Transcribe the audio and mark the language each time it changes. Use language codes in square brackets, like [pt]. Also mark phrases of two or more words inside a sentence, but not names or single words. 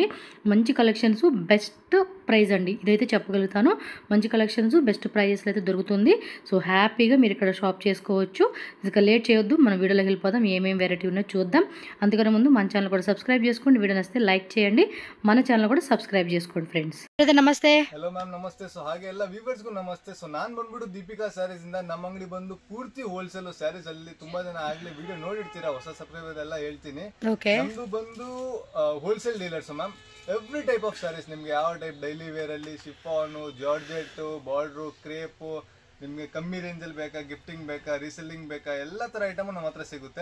[te] మంచి కలెక్షన్స్, [en] best price [te] అండి, ఇదైతే చెప్పగలుగుతాను. మంచి కలెక్షన్స్, [en] best prices [te] అయితే దొరుకుతుంది. సో హ్యాపీగా మీరు ఇక్కడ షాప్ చేసుకోవచ్చు. ఇక లేట్ చేయొద్దు, మన వీడియోలోకి వెళ్ళిపోదాం. ఏమేమి వెరైటీ ఉన్నాయో చూద్దాం. అంతకన్నా ముందు మన ఛానల్ కూడా సబ్స్క్రైబ్ చేసుకోండి. వీడియో నచ్చితే లైక్ చేయండి. మన ఛానల్ కూడా సబ్స్క్రైబ్ చేసుకోండి ఫ్రెండ్స్. [kn] ನಮಸ್ತೆ. [en] Hello ma'am, [kn] ನಮಸ್ತೆ. ಸೊ ಹಾಗೆ ಎಲ್ಲ ವ್ಯೂವರ್ಸ್ಗೂ ನಮಸ್ತೆ. ಸೊ ನಾನು ಬಂದ್ಬಿಟ್ಟು ದೀಪಿಕಾ ಸ್ಯಾರೀಸ್ ಇಂದ ನಮ್ಮ ಅಂಗಡಿ ಬಂದು ಪೂರ್ತಿ [en] wholesale sarees [kn] ಅಲ್ಲಿ ತುಂಬಾ ಜನ ಆಗ್ಲಿ ವಿಡಿಯೋ ನೋಡಿರ್ತೀರಾ, ಹೊಸ ಸಬ್ಸ್ಕ್ರೈಬರ್ ಎಲ್ಲ ಹೇಳ್ತೀನಿ. ನಮ್ದು ಬಂದು [en] wholesale dealers ma'am. Every type of sarees, [kn] ನಿಮ್ಗೆ ಯಾವ [en] type daily wear [kn] ಅಲ್ಲಿ ಶಿಫಾನು, ಜಾರ್ಜೆಟ್, ಬಾರ್ಡ್ರು, ಕ್ರೇಪು, ನಿಮಗೆ ಕಮ್ಮಿ ರೇಂಜಲ್ಲಿ ಬೇಕಾ, ಗಿಫ್ಟಿಂಗ್ ಬೇಕಾ, ರೀಸೆಲ್ಲಿಂಗ್ ಬೇಕಾ, ಎಲ್ಲ ತರ ಐಟಮ್ ನಮ್ಮ ಹತ್ರ ಸಿಗುತ್ತೆ.